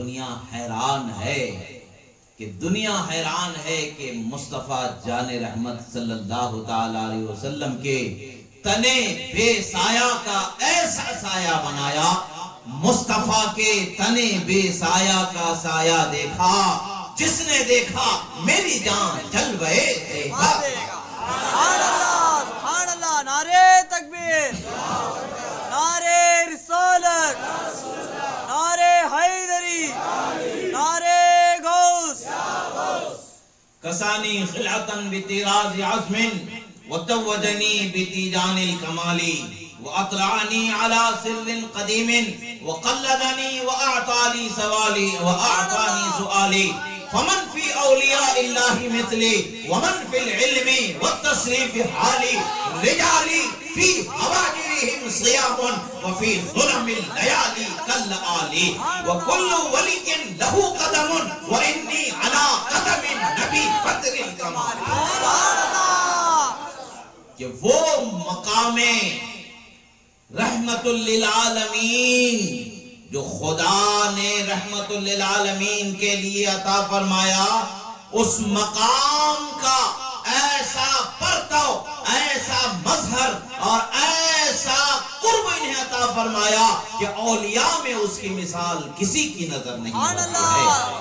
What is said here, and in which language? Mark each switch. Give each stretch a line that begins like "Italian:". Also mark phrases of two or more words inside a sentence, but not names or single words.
Urdu: اور دنیا حیران ہے کہ دنیا حیران ہے کہ مصطفیٰ جان رحمت
Arabic: صلی اللہ تعالی علیہ وسلم
Urdu: کے تنے بے سایہ کا ایسا سایہ بنایا، مصطفیٰ کے تنے بے سایہ کا سایہ دیکھا، جس نے دیکھا میری جان جلوے دیکھا۔
Arabic: سبحان اللہ، سبحان اللہ،
Urdu: نعرے تکبیر، نعرے رسالت، نعرے حیدری، نعرے غوث۔
Arabic: کسانی خلعتاً بطراز عزم وتوجنی بتیجان الکمالی واطلعنی علی سر قدیم وقلدنی واعطانی سوالی واعطانی سؤالی فمن فی اولیاء اللہ مثلی ومن فی العلم والتصریف حالی رجالی فی حواجرہم صیام وفی ظلم اللیالی کالآلی وکل ولی لہو قدم وانی علی قدم نبی بدر الکمال۔
Urdu: کہ وہ مقام
Arabic: رحمت للعالمین
Urdu: جو خدا نے
Arabic: رحمت للعالمین
Urdu: کے لیے عطا فرمایا، اس مقام کا ایسا پرتو، ایسا مظہر اور ایسا قرب انہیں عطا فرمایا کہ اولیاء میں اس کی مثال کسی کی نظر نہیں ہوتی ہے۔